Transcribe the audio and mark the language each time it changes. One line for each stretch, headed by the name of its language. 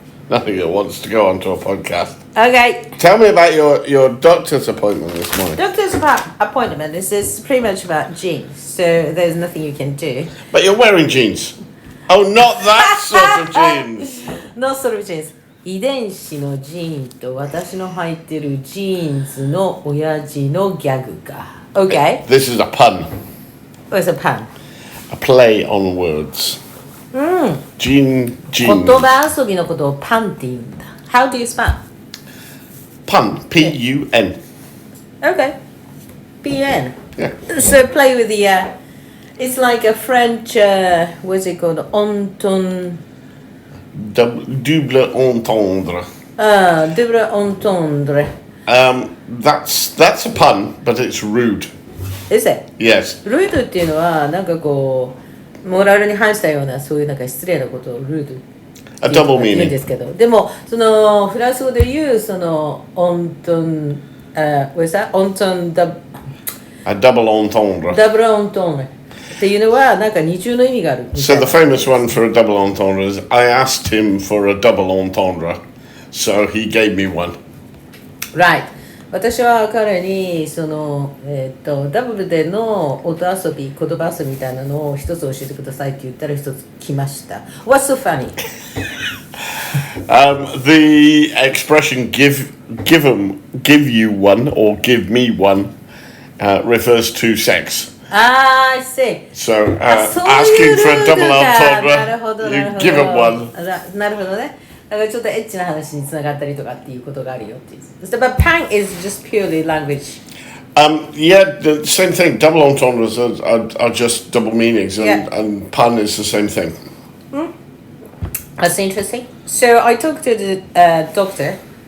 English: Nothing that wants to go onto a podcast. Okay. Tell me about your doctor's appointment this morning. Doctor's appointment. This is pretty much about genes, so there's nothing you can do. But you're wearing jeans. Oh, not that sort of jeans. No sort of genes.
Japanese: 遺伝子のジーンと私の履いてるジーンズの親父のギャグか。
English: Okay. This is a pun. What's a pun? A play on words. Jeans.
Japanese: 言葉遊びのことをパンって言うんだ。
English: How do you spell? Pun. P-U-N. Okay. P-N. Yeah. So play with the... it's like a French... what's it called? Entendre. Double entendre. Double entendre. That's a pun, but it's rude. Is it? Yes.
Japanese: ルードっていうのはなんかこうモラルに反したようなそういうなんか失礼なことをルードって言うんですけど、でもそのフランス語で言うそのオントン
English: what's that?
French: オントンダ
English: A double entendre.
Japanese: ダブルオントンっていうのはなんか二重の意味がある。
English: So the famous one for a double entendre is I asked him for a double entendre, so he gave me one. Right.
Japanese: 私は彼にその、ダブルでの音遊び、言葉遊びみたいなのを一つ教えてくださいって言ったら一つ来ました。
English: What's so funny? The expression give you one or give me one refers to sex. I see. So asking for a double entendre, you give him one.
Japanese: なるほどね。だからちょっとエッチな話につながったりとかっていうことがあるよっていう。
English: But pang is just purely language. Yeah, the same thing. Double entendres are just double meanings, and pun is the same thing. That's interesting. So I talked to the doctor.